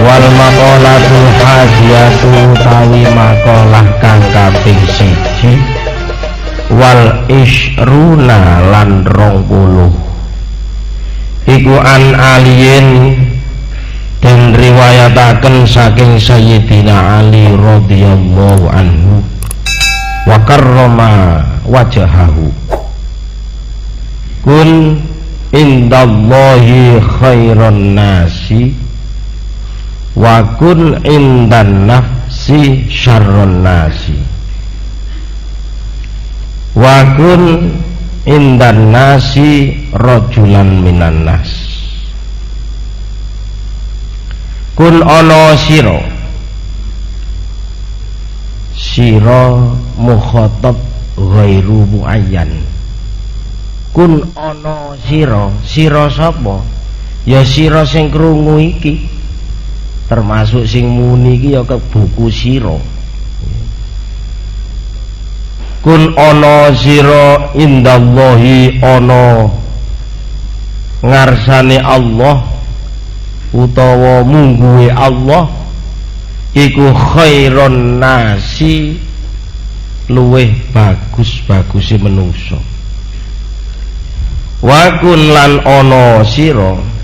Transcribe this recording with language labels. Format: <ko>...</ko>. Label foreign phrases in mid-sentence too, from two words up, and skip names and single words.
<ar>المقالة الحادية</ar> <jv>utawi makalah kang kaping 1</jv> <ar>والعشرون</ar> <jv>lan 20 iku</jv> <ar>عن علي</ar> <jv>dan riwayataken saking Sayyidina Ali</jv> <ar>رضي الله عنه وكرم وجهه كن عند الله خير الناس وكن عند النفس شر الناس وكن عند الناس رجلا من الناس كن</ar> <jv>ono siro</jv> <ar>مخاطب غير معين</ar> <jv>kun ono siro sapa ya siro sing krungu iki termasuk sing muni iki ya ke buku sira kun ana sira indallahi ana ngarsane Allah utawa mungguhe Allah iku</jv> <ar>خير الناس</ar> <jv>luweh bagus-baguse menungso</jv> <ar>وكن</ar> <jv>lan ana sira</jv>